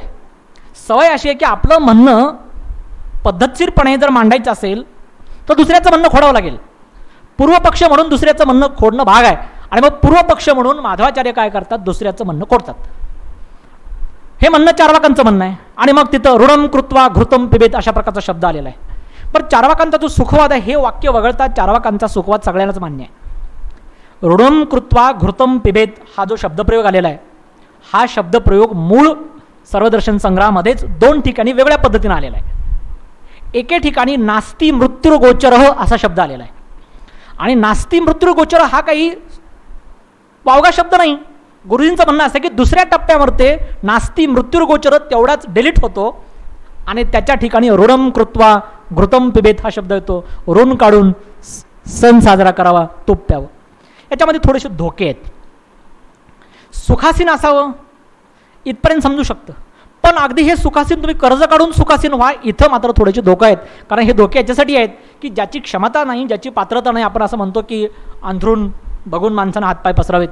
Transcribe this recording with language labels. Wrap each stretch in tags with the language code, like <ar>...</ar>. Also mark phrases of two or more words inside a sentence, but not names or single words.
<mr>सवय अशी आहे की आपलं म्हणणं पद्धतशीरपणे जर मांडायचं असेल तर दुसऱ्याचं म्हणणं खोडावं लागेल. पूर्वपक्ष म्हणून दुसऱ्याचं म्हणणं खोडणं भाग आहे आणि मग पूर्वपक्ष म्हणून माधवाचार्य काय करतात, दुसऱ्याचं म्हणणं खोडतात. हे म्हणणं चार्वाकांचं म्हणणं आहे आणि मग तिथं</mr> <sa>ऋणम कृत्वा घृतम पिबेत</sa> <mr>अशा प्रकारचा शब्द आलेला आहे. पण चार्वाकांचा जो सुखवाद आहे हे वाक्य वगळता चार्वाकांचा सुखवाद सगळ्यांनाच मान्य आहे.</mr> <sa>ऋणम कृत्वा घृतम पिबेत</sa> <mr>हा जो शब्दप्रयोग आलेला आहे, हा शब्दप्रयोग मूळ सर्वदर्शन संग्रहामध्येच 2 ठिकाणी वेगळ्या पद्धतीने आलेला आहे. एके ठिकाणी</mr> <sa>नास्ती मृत्युर्गोचरः</sa> <mr>असा शब्द आलेला आहे आणि</mr> <sa>नास्ती मृत्युर्गोचर</sa> <mr>हा काही वावगा शब्द नाही. गुरुजींचं म्हणणं असं की दुसऱ्या टप्प्यावर ते</mr> <sa>नास्ती मृत्युर्गोचर</sa> <mr>तेवढाच डिलीट होतो आणि त्याच्या ठिकाणी</mr> <sa>ऋणम कृत्वा घृतम पिबेत</sa> <mr>हा शब्द येतो. ऋण काढून सण साजरा करावा, तूप प्यावं. याच्यामध्ये थोडेसे धोके आहेत. सुखासीन असावं इथपर्यंत समजू शकतं, पण अगदी हे सुखासीन तुम्ही कर्ज काढून सुखासीन व्हा इथं मात्र थोडेसे धोके आहेत. कारण हे धोके याच्यासाठी आहेत की ज्याची क्षमता नाही, ज्याची पात्रता नाही, आपण असं म्हणतो की अंथरूण बघून माणसानं हातपाय पसरावेत.</mr>